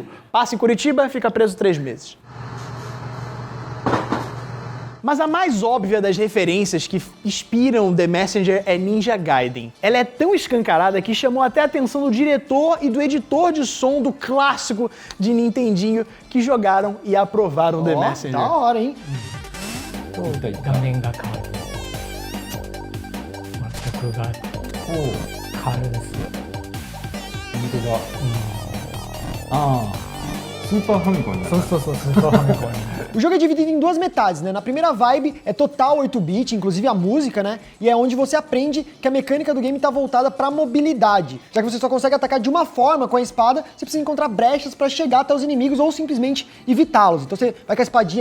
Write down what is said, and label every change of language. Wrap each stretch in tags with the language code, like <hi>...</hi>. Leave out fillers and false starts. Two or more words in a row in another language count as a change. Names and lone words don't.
<pt>Passa em Curitiba, fica preso 3 meses. Mas a mais óbvia das referências que inspiram The Messenger é Ninja Gaiden. Ela é tão escancarada que chamou até a atenção do diretor e do editor de som do clássico de Nintendinho que jogaram e aprovaram The Messenger. Da hora, hein?</pt> <ja>画面が変わる全くが変わるですよ。本当だ。ああ。スーパーファミコンになった。そうそうそう、スーパーファミコンになる。</ja> <pt>O jogo é dividido em duas metades, né? Na primeira vibe é total 8-bit, inclusive a música, né? E é onde você aprende que a mecânica do game tá voltada pra mobilidade. Já que você só consegue atacar de uma forma com a espada, você precisa encontrar brechas pra chegar até os inimigos ou simplesmente evitá-los. Então você vai com a espadinha...</pt>